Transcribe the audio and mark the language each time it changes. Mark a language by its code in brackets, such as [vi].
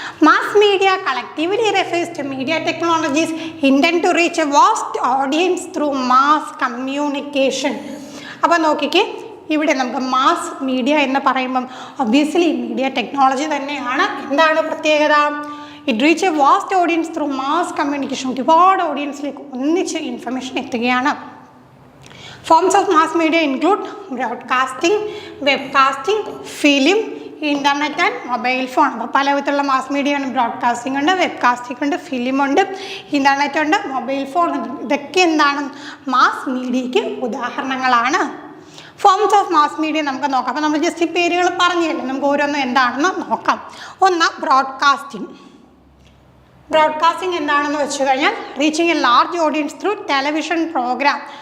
[en] Mass media collectively refers to media technologies intend to reach a vast audience through mass communication. [ml] അപ്പോൾ നോക്കിക്കേ, ഇവിടെ നമുക്ക് mass media എന്ന് പറയുമ്പം ഒബ്വിയസ്ലി മീഡിയ ടെക്നോളജി തന്നെയാണ്. എന്താണ് പ്രത്യേകത? [en] It reach a vast audience through mass communication. [ml] ഒരുപാട് ഓഡിയൻസിലേക്ക് ഒന്നിച്ച് ഇൻഫർമേഷൻ എത്തുകയാണ്. [en] Forms of mass media include broadcasting, webcasting, film, internet and mobile phone. [ml] അപ്പോൾ പല വിധത്തിലുള്ള മാസ് മീഡിയ ആണ്. ബ്രോഡ്കാസ്റ്റിംഗ് ഉണ്ട്, വെബ്കാസ്റ്റിംഗ് ഉണ്ട്, ഫിലിം ഉണ്ട്, ഇൻ്റർനെറ്റ് ഉണ്ട്, മൊബൈൽ ഫോൺ ഉണ്ട്. ഇതൊക്കെ എന്താണ് മാസ് മീഡിയയ്ക്ക് ഉദാഹരണങ്ങളാണ്. [en] forms of mass media [ml] നമുക്ക് നോക്കാം. അപ്പോൾ നമ്മൾ ജസ്റ്റ് ഈ പേരുകൾ പറഞ്ഞില്ലേ, നമുക്ക് ഓരോന്നും എന്താണെന്ന് നോക്കാം. ഒന്ന് ബ്രോഡ്കാസ്റ്റിംഗ്. ബ്രോഡ്കാസ്റ്റിംഗ് എന്താണെന്ന് വെച്ച് കഴിഞ്ഞാൽ [en] Reaching a large audience through television programme.